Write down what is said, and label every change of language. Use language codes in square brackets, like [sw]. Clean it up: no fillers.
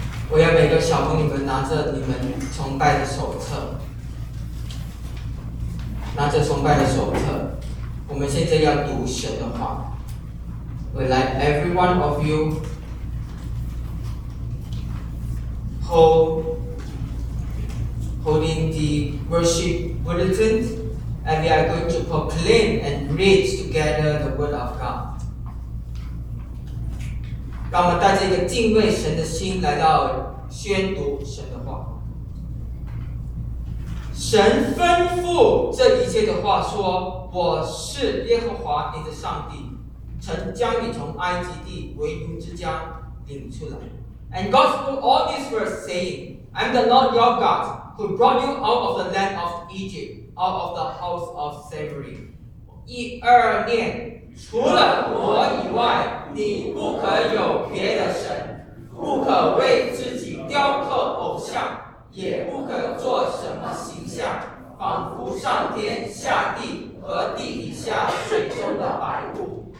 [zh] 我要每个小朋友们拿着你们崇拜的手册，拿着崇拜的手册，我们现在要读神的话。 [en] We'd like every one of you holding the worship bulletin, and we are going to proclaim and read together the word of God. [zh] 让我们带着一个敬畏神的心来到宣读神的话。神吩咐这一切的话说，我是耶和华你的上帝，曾将你从埃及地为奴之家领出来。 [en] And God spoke all these words saying, I'm the Lord your GodWho brought you out of the land of Egypt, out of the house of slavery. [zh] 一二念，除了我以外，你不可有别的神，不可为自己雕刻偶像，也不可做什么形象，仿佛上天下地和地底下水中的百物。